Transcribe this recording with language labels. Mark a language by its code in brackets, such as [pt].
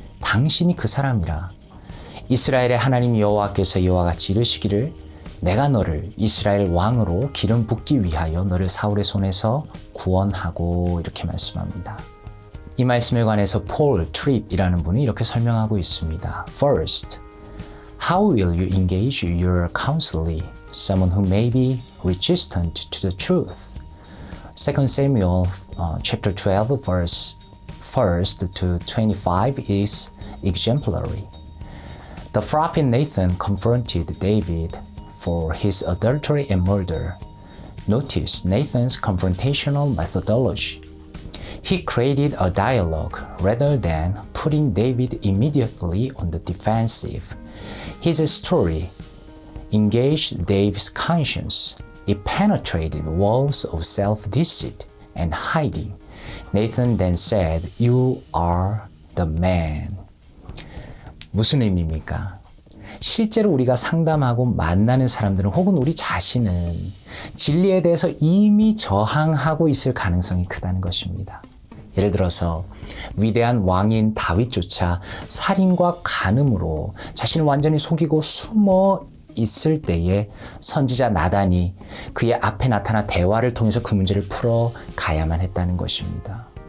[ko] 당신이 그 사람이라. 이스라엘의 하나님 여호와께서 이와 같이 이르시기를 내가 너를 이스라엘 왕으로 기름 붓기 위하여 너를 사울의 손에서 구원하고 이렇게 말씀합니다. 이 말씀에 관해서 폴 트립이라는 분이 이렇게 설명하고 있습니다. [en] First, how will you engage your counselee, someone who may be resistant to the truth? 2 Samuel chapter 12 verse 1st to 25 is exemplary. The prophet Nathan confronted David for his adultery and murder. Notice Nathan's confrontational methodology. He created a dialogue rather than putting David immediately on the defensive. His story engaged David's conscience. It penetrated walls of self-deceit and hiding. Nathan then said, "You are the man." [ko] 무슨 의미입니까? 실제로 우리가 상담하고 만나는 사람들은 혹은 우리 자신은 진리에 대해서 이미 저항하고 있을 가능성이 크다는 것입니다. 예를 들어서 위대한 왕인 다윗조차 살인과 간음으로 자신을 완전히 속이고 숨어 있을 때에 선지자 나단이 그의 앞에 나타나 대화를 통해서 그 문제를 풀어가야만 했다는 것입니다.